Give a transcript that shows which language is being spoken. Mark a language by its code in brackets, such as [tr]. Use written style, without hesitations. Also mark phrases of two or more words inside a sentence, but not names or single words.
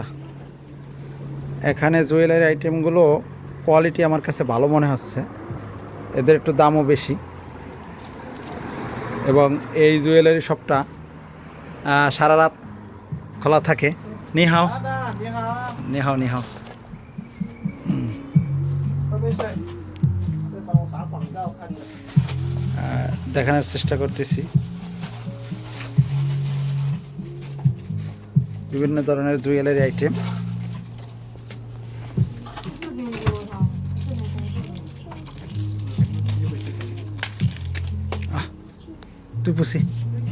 [bn] এখানে জুয়েলারি আইটেমগুলো কোয়ালিটি আমার কাছে ভালো মনে হচ্ছে, এদের একটু দামও বেশি। এবং এই জুয়েলারি শপটা সারা রাত খোলা থাকে। নিহাও [zh] 你好，你好你好会不会是在帮我打广告看的？ [bn] দেখানোর চেষ্টা করতেছি। বিভিন্ন ধরনের জুয়েলারি আইটেম। তুই পুষি